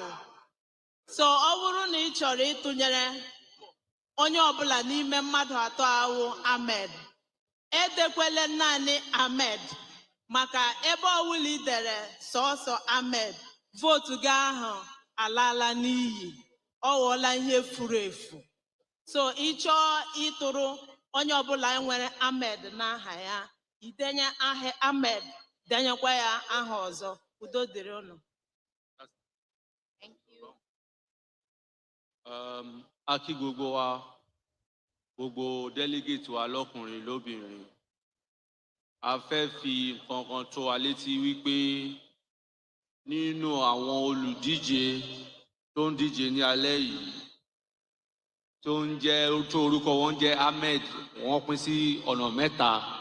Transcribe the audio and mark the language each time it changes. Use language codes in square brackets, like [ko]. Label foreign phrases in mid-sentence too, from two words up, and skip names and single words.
[ig] So ọ bụrụ na ị chọrọ ịtụnyere onye ọbụla n'ime mmadụ 3 ahụ Ahmed, edekwele naanị Ahmed, maka ebe ọbụla ị dere sọsọ Ahmed, votu gị ahụ alala n'iyi, ọ ghọọla ihe furu efu. So ị chọọ ịtụrụ onye ọbụla nwere Ahmed n'aha ya, idenye aha Ahmed, denyekwa ya aha ọzọ. Udo dịrị unu. [yo] Aki gbogbo wa, gbogbo delegate wa lọ́kùnrin lóbìnrin. A fẹ́ fi nǹkan kan tó wa létí wípé nínú àwọn olùdíje tó ń díje ní alẹ́ yìí, tó ń jẹ́ tó orúkọ wọn jẹ́ Ahmed, wọ́n pín sí ọ̀nà 3.